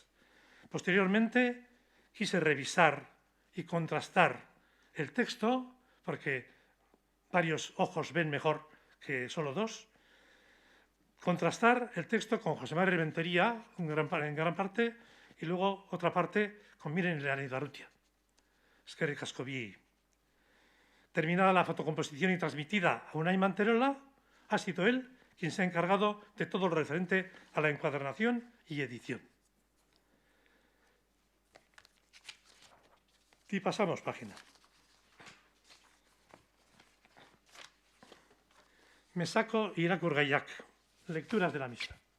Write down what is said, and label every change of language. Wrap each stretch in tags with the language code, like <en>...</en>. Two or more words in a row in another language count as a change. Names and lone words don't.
<es>Posteriormente, quise revisar y contrastar el texto, porque varios ojos ven mejor que solo dos. Contrastar el texto con José María Rentería, en gran parte, y luego otra parte con Miren Leanidarrutia.</es> <eu>Eskerrik asko biei.</eu> <es>Terminada la fotocomposición y transmitida a Unai Manterola, ha sido él quien se ha encargado de todo lo referente a la encuadernación y edición. Y pasamos página. Me saco Irakurgaiak, lecturas de la misa.</es>